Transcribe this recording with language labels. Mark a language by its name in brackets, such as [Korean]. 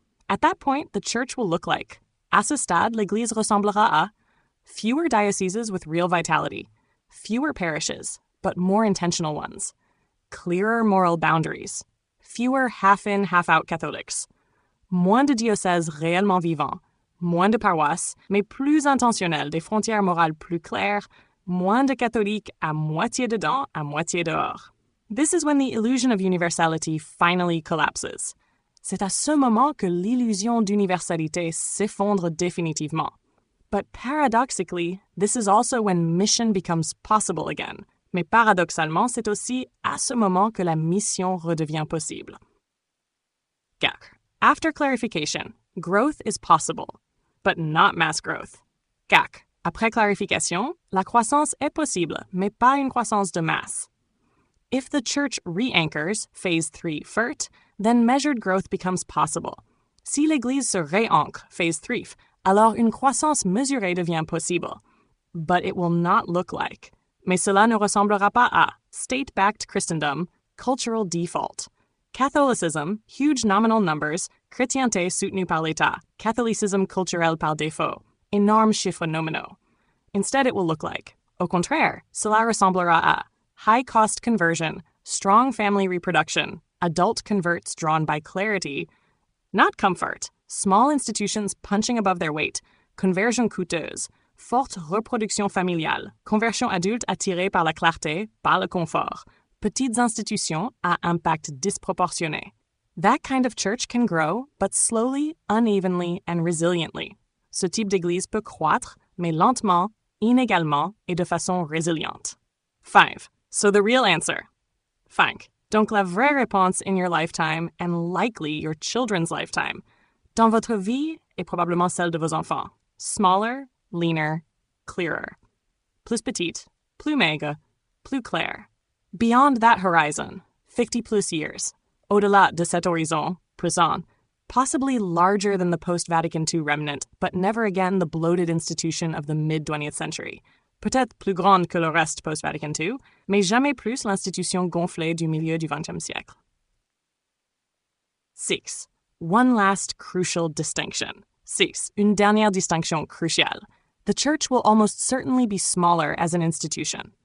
[English] At that point, the church will look like. [French] À ce stade, l'Église ressemblera à [English] fewer dioceses with real vitality, fewer parishes, but more intentional ones, clearer moral boundaries, fewer half-in, half-out Catholics, [French] moins de diocèses réellement vivants, moins de paroisses, mais plus intentionnelles, des frontières morales plus claires, moins de catholiques à moitié dedans, à moitié dehors. [English] This is when the illusion of universality finally collapses. [French] C'est à ce moment que l'illusion d'universalité s'effondre définitivement. [English] But paradoxically, this is also when mission becomes possible again. [French] Mais paradoxalement, c'est aussi à ce moment que la mission redevient possible. [English] 4. After clarification, growth is possible, but not mass growth. [French] 4. Après clarification, la croissance est possible, mais pas une croissance de masse. [English] If the church re-anchors, phase 3 FERT, then measured growth becomes possible. [French] Si l'Église se réancre, phase 3, alors une croissance mesurée devient possible. [English] But it will not look like. [French] Mais cela ne ressemblera pas à [English] state-backed Christendom, cultural default. Catholicism, huge nominal numbers, [French] chrétienté soutenue par l'État, catholicisme culturel par défaut, énormes chiffres nominaux. [English] Instead, it will look like. [French] Au contraire, cela ressemblera à [English] high-cost conversion, strong family reproduction, adult converts drawn by clarity, not comfort, small institutions punching above their weight, [French] conversion coûteuse, forte reproduction familiale, conversion adulte attirée par la clarté, par le confort, petites institutions à impact disproportionné. [English] That kind of church can grow, but slowly, unevenly, and resiliently. [French] Ce type d'église peut croître, mais lentement, inégalement, et de façon résiliente. [English] 5. So the real answer. 5. [French] Donc la vraie réponse [English] in your lifetime, and likely your children's lifetime, [French] dans votre vie et probablement celle de vos enfants. [English] Smaller, leaner, clearer. [French] Plus petite, plus maigre, plus clair. [English] Beyond that horizon, 50 plus years. [French] Au-delà de cet horizon, présent, [English] possibly larger than the post-Vatican II remnant, but never again the bloated institution of the mid-20th century. [French] Peut-être plus grande que le reste post-Vatican II, mais jamais plus l'institution gonflée du milieu du XXe siècle. 6. [English] One last crucial distinction. 6. [French] Une dernière distinction cruciale. [English] The church will almost certainly be smaller as an institution.